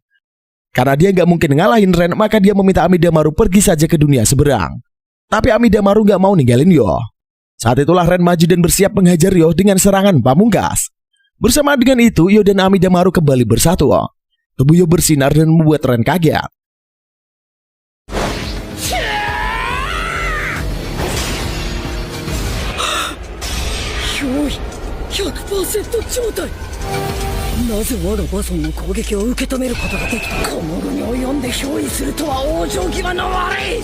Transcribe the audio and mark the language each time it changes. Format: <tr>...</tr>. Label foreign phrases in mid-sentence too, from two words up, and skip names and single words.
<id>Karena dia gak mungkin ngalahin Ren, maka dia meminta Amidamaru pergi saja ke dunia seberang. Tapi Amidamaru gak mau ninggalin Yo. Saat itulah Ren maju dan bersiap menghajar Yo dengan serangan pamungkas. Bersama dengan itu, Yo dan Amidamaru kembali bersatu. Tubuh Yo bersinar dan membuat Ren kaget.</id> <ja>脅威 100% 状態。なぜ我がバソンの攻撃を受け止めることができた。この後に及んで憑依するとは往生際の悪い。</ja>